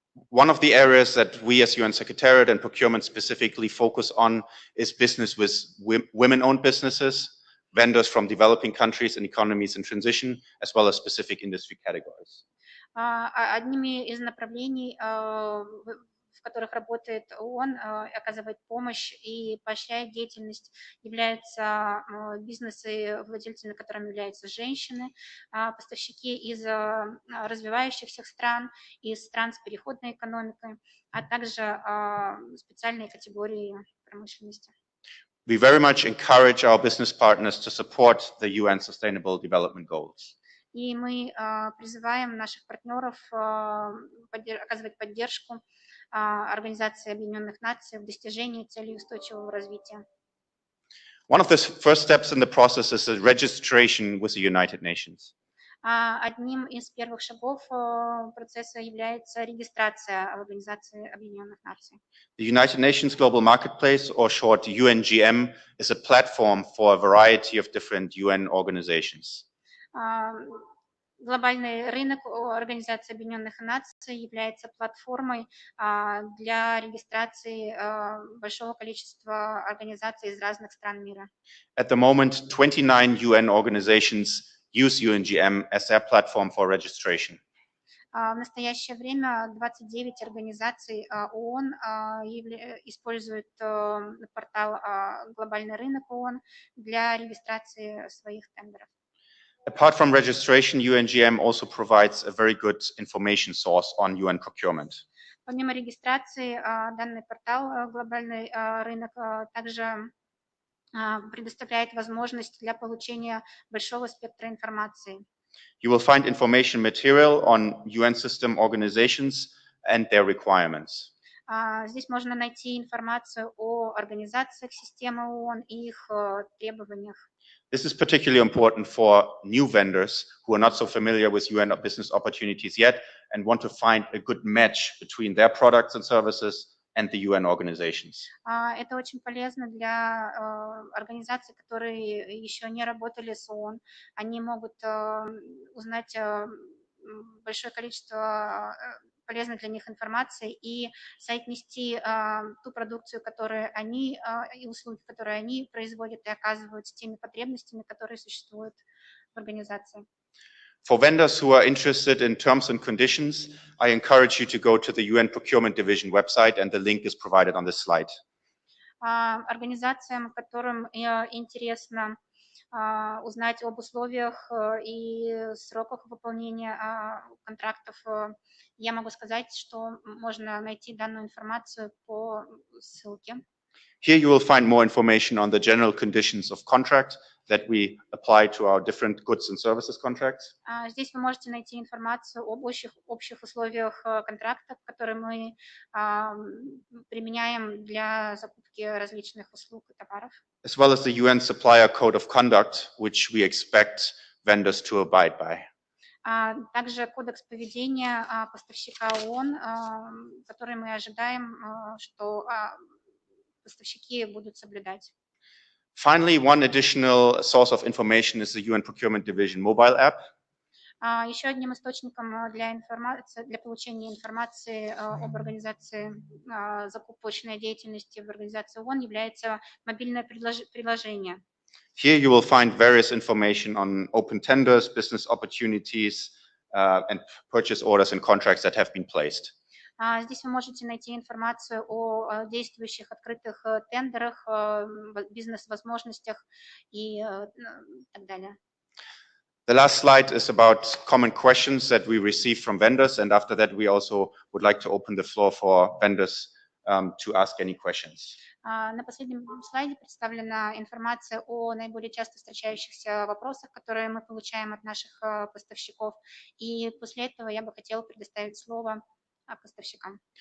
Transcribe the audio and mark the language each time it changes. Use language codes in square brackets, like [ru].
[en] One of the areas that we as UN Secretariat and procurement specifically focus on is business with women-owned businesses, vendors from developing countries and economies in transition, as well as specific industry categories. [ru] Одними из направлений, в которых работает ООН, оказывает помощь и поощряет деятельность, являются бизнесы, владельцами которыми являются женщины, поставщики из развивающихся стран, из стран с переходной экономикой, а также специальные категории промышленности. [en] We very much encourage our business partners to support the UN Sustainable Development Goals. [ru] И мы призываем наших партнеров оказывать поддержку Организации Объединенных Наций в достижении целей устойчивого развития. [en] One of the first steps in the process is the registration with the United Nations. [ru] Одним из первых шагов процесса является регистрация в Организации Объединенных Наций. [en] The United Nations Global Marketplace, or short UNGM, is a platform for a variety of different UN organizations. [ru] Глобальный рынок Организации Объединенных Наций является платформой для регистрации большого количества организаций из разных стран мира. [en] At the moment, 29 UN organizations use UNGM as their platform for registration. [ru] В настоящее время 29 организаций ООН используют портал «Глобальный рынок ООН» для регистрации своих тендеров. [en] Apart from registration, UNGM also provides a very good information source on UN procurement. [ru] Помимо регистрации, данный портал «Глобальный рынок» также предоставляет возможность для получения большого спектра информации. [en] You will find information material on UN system organizations and their requirements. [ru] Здесь можно найти информацию о организациях системы ООН и их требованиях. [en] This is particularly important for new vendors who are not so familiar with UN business opportunities yet and want to find a good match between their products and services and the UN organizations. [ru] Это очень полезно для организаций, которые еще не работали с ООН. Они могут узнать большое количество полезной для них информации и соотнести ту продукцию, которую они, и услуги, которые они производят и оказывают, с теми потребностями, которые существуют в организации. [en] For vendors who are interested in terms and conditions, I encourage you to go to the UN Procurement Division website, and the link is provided on this slide. [ru] Организациям, которым интересно узнать об условиях и сроках выполнения контрактов, я могу сказать, что можно найти данную информацию по ссылке. [en] Here you will find more information on the general conditions of contract that we apply to our different goods and services contracts. [ru] Здесь вы можете найти информацию об общих условиях контрактов, которые мы применяем для закупки различных услуг и товаров. [en] As well as the UN Supplier Code of Conduct, which we expect vendors to abide by. [ru] Также кодекс поведения поставщика ООН, который мы ожидаем, что поставщики будут соблюдать. [en] Finally, one additional source of information is the UN Procurement Division mobile app. [ru] Еще одним источником для получения информации об организации закупочной деятельности в организации ООН является мобильное приложение. [en] Here you will find various information on open tenders, business opportunities, and purchase orders and contracts that have been placed. [ru] Здесь вы можете найти информацию о действующих открытых тендерах, бизнес-возможностях и так далее. [en] The last slide is about common questions that we receive from vendors, and after that we also would like to open the floor for vendors to ask any questions. [ru] На последнем слайде представлена информация о наиболее часто встречающихся вопросах, которые мы получаем от наших поставщиков, и после этого я бы хотела предоставить слово поставщикам.